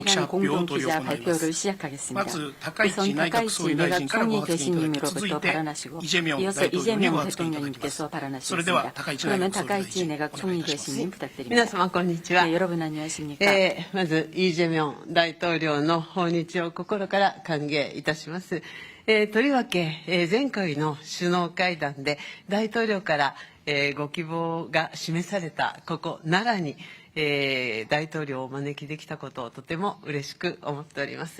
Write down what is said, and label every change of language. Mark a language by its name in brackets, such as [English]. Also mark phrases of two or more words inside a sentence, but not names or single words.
[Korean] 한 공동기자 발표를 시작하겠습니다. 우선 다카이치 내각 총리 대신님으로부터 발언하시고 이어서 이재명 대통령님께서 발언하시겠습니다. 그러면 다카이치 내각 총리 대신님 부탁드립니다. [Japanese] 皆様こんにちは。 [Korean] 네, 여러분 안녕하십니까? [Japanese] まずイ・ジェミョン大統領の訪日を心から歓迎いたします。とりわけ、前回の首脳会談で大統領から、ご希望が示されたここ奈良に、大統領をお招きできたことをとても嬉しく思っております。